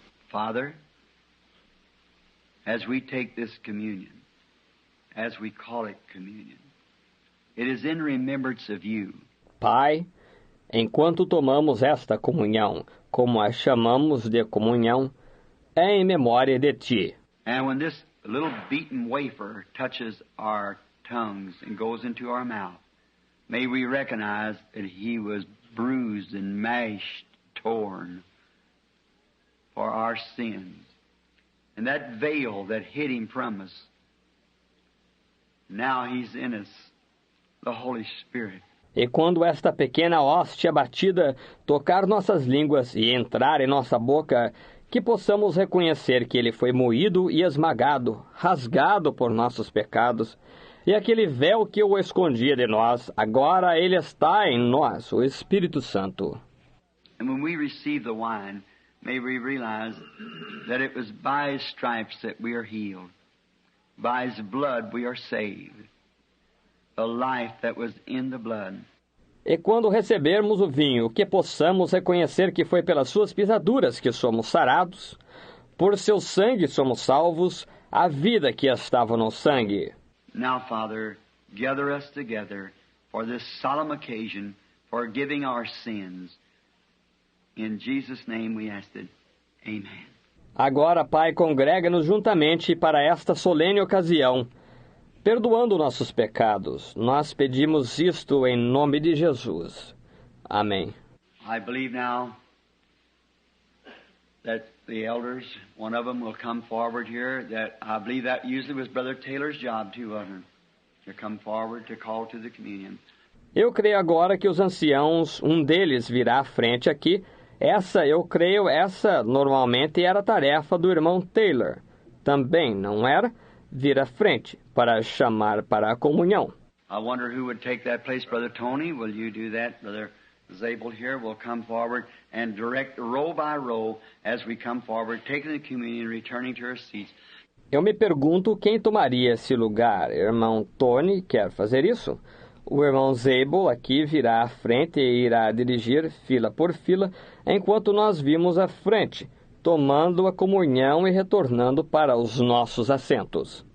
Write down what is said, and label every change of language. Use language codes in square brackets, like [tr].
[en] Father, as we take this communion, as we call it communion, it is in remembrance of you. [pt] Pai, enquanto tomamos esta comunhão, como a chamamos de comunhão, é em memória de Ti. [en] And when this little beaten wafer touches our tongues and goes into our mouth, may we recognize that He was bruised and mashed, torn for our sins. And that veil that hid Him from us, now He's in us, the Holy Spirit. [pt] E quando esta pequena hóstia batida tocar nossas línguas e entrar em nossa boca, que possamos reconhecer que Ele foi moído e esmagado, rasgado por nossos pecados, e aquele véu que o escondia de nós, agora Ele está em nós, o Espírito Santo. [en] And when we receive the wine, may we realize that it was by His stripes that we are healed. By His blood we are saved. The life that was in the blood. [pt] E quando recebermos o vinho, que possamos reconhecer que foi pelas suas pisaduras que somos sarados, por seu sangue somos salvos, a vida que estava no sangue. [en] Now, Father, gather us together for this solemn occasion, forgiving our sins. In Jesus' name we ask it. Amen. [pt] Agora, Pai, congrega-nos juntamente para esta solene ocasião, perdoando nossos pecados. Nós pedimos isto em nome de Jesus. Amém. [en] I believe now that the elders, one of them will come forward here, that I believe that usually was Brother Taylor's job too, wasn't it? To come forward to call to the communion. [pt] Eu creio agora que os anciãos, um deles virá à frente aqui. Essa normalmente era a tarefa do irmão Taylor. Também, não era? Vir à frente para chamar para a comunhão. [en] I wonder who would take that place. Brother Tony, will you do that? Brother Zabel here will come forward and direct row by row as we come forward, taking the communion, returning to our seats. [pt] Eu me pergunto quem tomaria esse lugar. Irmão Tony quer fazer isso? O irmão Zabel aqui virá à frente e irá dirigir fila por fila, enquanto nós vimos à frente, tomando a comunhão e retornando para os nossos assentos.